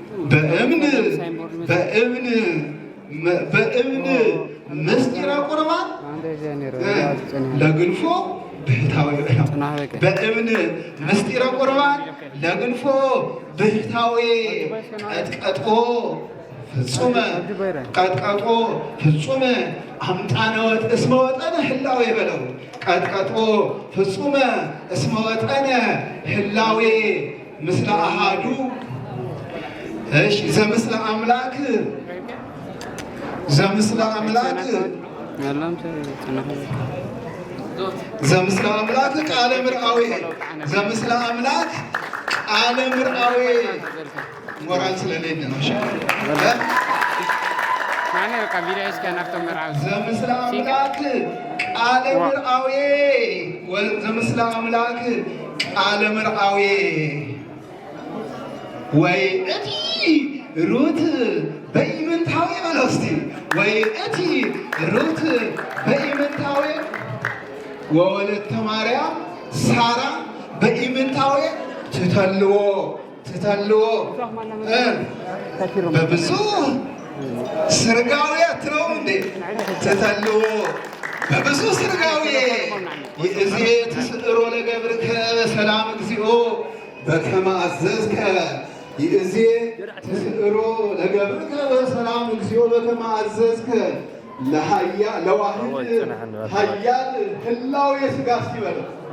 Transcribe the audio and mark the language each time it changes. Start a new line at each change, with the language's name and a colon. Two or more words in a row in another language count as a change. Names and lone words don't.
Geez: በእብን፣ በእብን፣ በእብን ምስጢረ ቁርባን ለግንፎ ብህታዊ ነው። በእብን ምስጢረ ቁርባን ለግንፎ ብህታዊ ቀጥቀጦ ፍጹመ፣ ቀጥቀጦ ፍጹመ አምጣነ ወጥ-፣ እስመ ወጠነ ህላዌ በለው። ቀጥቀጦ ፍጹመ እስመ ወጠነ ህላዌ ምስለ አሃዱ። እሺ፣ ዘምስለ አምላክ፣ ዘምስለ አምላክ፣ ዘምስለ አምላክ ቃለ ምርአዌ፣ ዘምስለ አምላክ ቃለ ምርአዌ።
Amharic: ሞራል ስለሌለ ነው። እሺ፣
Geez: ዘምስለ አምላክ ቃለ ምርአዌ፣ ዘምስለ አምላክ ቃለ ምርአዌ። ወይ እቲ ሩት በኢምንታዌ
Amharic: በለው እስቲ።
Geez: ወይ እቲ ሩት በኢምንታዌ ወወለተ ማርያም ሳራ በኢምንታዌ ትተልዎ፣ ትተልዎ እ በብዙ ስርጋዌ
Amharic: አትለውም እንዴ?
Geez: ትተልዎ በብዙ ስርጋዌ። ይእዜ ትስዕሮ ለገብርከ ሰላም እግዚኦ በከመ አዘዝከ። ይእዜ ትስዕሮ ለገብርከ ሰላም እግዚኦ በከመ አዘዝከ። ለሃያ-፣ ለዋህድ ኃያል ህላዌ ሥጋ
Amharic: እስቲ በለው።